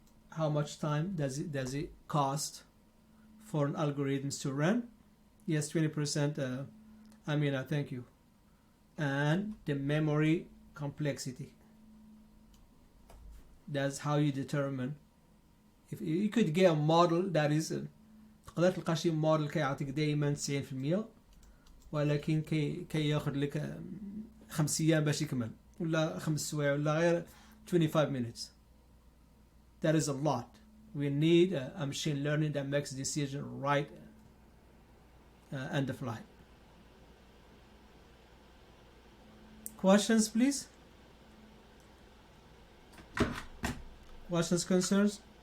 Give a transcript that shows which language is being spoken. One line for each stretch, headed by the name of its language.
English: How much time does it cost for an algorithm to run? Yes, 20%. Amina, thank you. And the memory complexity. That's how you determine. If you could get a model that is
Arabic: تقدر تلقى شي موديل كيعطيك دائما 90% ولكن كي ياخذ لك 5 أيام باش يكمل ولا 5 سوايع ولا غير 25 minutes.
English: That is a lot. We need a machine learning that makes decision right and the fly. Questions, please? Questions, concerns?